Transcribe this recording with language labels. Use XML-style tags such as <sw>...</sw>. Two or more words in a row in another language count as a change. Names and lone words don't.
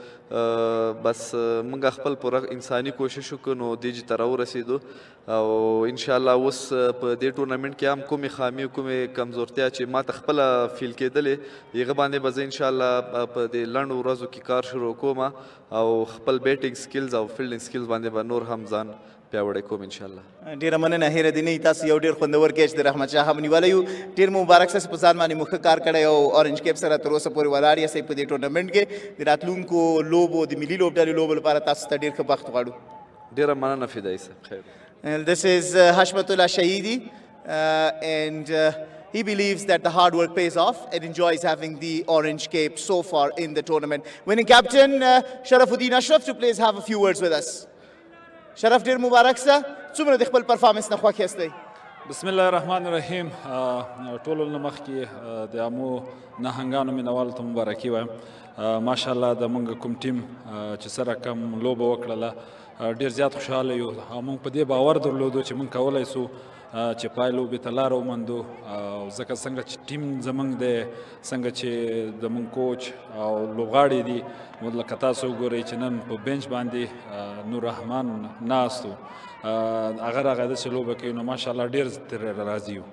<ps>بس موږ خپل پوره انساني کوشش وکړو نو دې ته راورسېدو او انشاءالله اوس په دې ټورنمنټ کې هم کومې خامي کومې کمزورتیا چې ما ته خپله فیل کېدلې هغه باندې به زه انشاءالله په دې لنډو ورځو کې کار شروع کوم او خپل</ps> <en>batting skills</en> <ps>او</ps> <en>fielding skills</en> <ps>باندې به نور هم ځان پیاوړی کوم انشاءالله. ډېره مننه هیره دې نه تاسو یو ډېر خوندور کیچ د رحمت شاه هم نیولی یو ډېر مبارک ستاسو په ځان باندې مو ښه کار کړی او</ps> <en>orange cap</en> <ps>سره تر اوسه پورې ولاړ یاستئ په دې ټورنمنټ کې د راتلونکو لوبو د ملي لوبډلې لوبو لپاره تاسو ته ډېر ښه بخت غواړو. ډېره مننه فدایي صاحب. خیر.</ps> <en>This is Hashmatullah Shahidi and he believes that the hard work pays off and enjoys having the orange cape so far in the tournament. Winning captain Sharafuddin Ashraf to please have a few words with us. Sharaf,</en> <ps>ډېر مبارک سه څومره د خپل پرفارمنس نه خوښ یاستئ؟</ps> <ar>بسم الله الرحمن الرحیم.</ar> <ps>ټولو نه مخکې د امو نهنګانو مینوالو ته مبارکي وایم. ماشاءالله د موږ کوم ټیم چې سره کم لوبه وکړله ډېر زیات خوشحاله یو او موږ په دې باور درلودو چې موږ کولی سو چې پای لوبې ته لاره وموندو ځکه څنګه چې ټیم زموږ دی څنګه چې زموږ کوچ او لوبغاړي دي لکه تاسو وګورئ چې نن په بینچ باندې نور رحمان ناست و هغه راغی داسې لوبه کوي نو ماشاءالله ډېر ترې راضي یو.</ps>